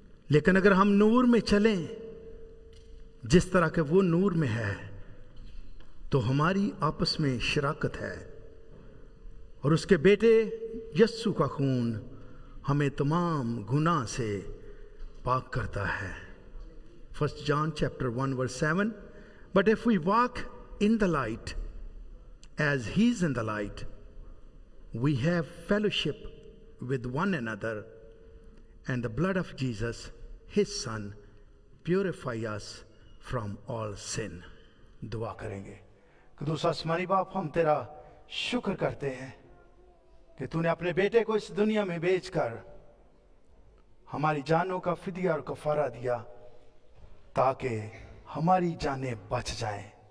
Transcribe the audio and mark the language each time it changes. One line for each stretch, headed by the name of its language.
Hindi: लेकिन अगर हम नूर में चलें जिस तरह के वो नूर में है तो हमारी आपस में शराकत है और उसके बेटे यस्सु का खून हमें तमाम गुनाह से पाक करता है।
English: 1 John chapter 1 verse 7, but if we walk in the light as he is in the light, we have fellowship with one another, and the blood of Jesus, his son, purify us from all sin.
Hindi: दुआ करेंगे। कुदूस आसमानी बाप, हम तेरा शुक्र करते हैं कि तूने अपने बेटे को इस दुनिया में भेजकर हमारी जानों का फिदिया और कफारा दिया ताकि हमारी जानें बच जाएं।